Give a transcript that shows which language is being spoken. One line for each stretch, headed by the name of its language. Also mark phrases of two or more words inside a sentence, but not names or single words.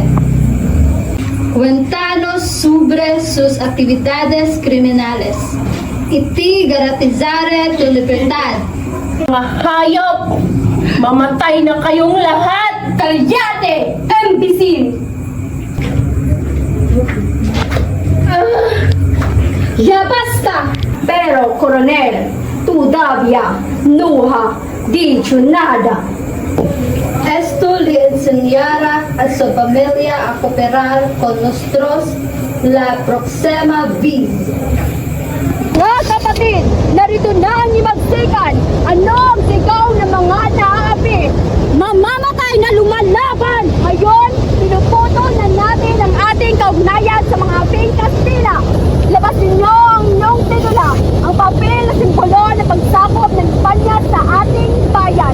Spanish: Cuéntanos sobre sus actividades criminales y te garantizaré tu libertad.
Filipino: Mga hayop! Mamatay na kayong lahat!
Spanish: ¡Cállate, imbécil! ¡Ya basta! Pero, coronel, todavía no ha dicho nada. Esto le enseñará a su familia a cooperar con nosotros la próxima vez.
Filipino: Mga kapatid, narito na ang imagsikan. Ano ang sigaw ng mga naaapi? Mamamatay na lumalaban! Ngayon, pinuputol na natin ang ating kaugnayan sa mga aping Kastila. Labas ninyo ang inyong titula, ang papel na simbolo ng pagsakop ng Espanya sa ating bayan.